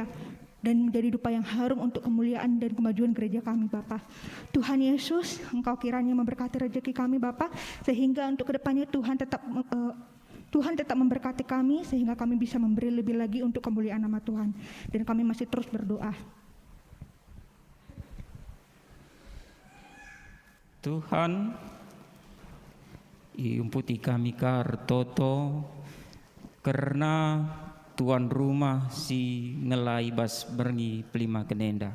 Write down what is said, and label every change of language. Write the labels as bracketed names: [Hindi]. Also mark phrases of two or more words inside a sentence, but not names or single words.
[Indonesian] Dan menjadi dupa yang harum untuk kemuliaan dan kemajuan gereja kami Bapa. Tuhan Yesus, Engkau kiranya memberkati rezeki kami Bapa, sehingga untuk kedepannya Tuhan tetap memberkati kami, sehingga kami bisa memberi lebih lagi untuk kemuliaan nama Tuhan. Dan kami masih terus berdoa. [Batak Karo] Tuhan, iumputi kami kartoto [Indonesian] karena tuan rumah [Batak Karo] si ngelai bas berngi pelima kenenda.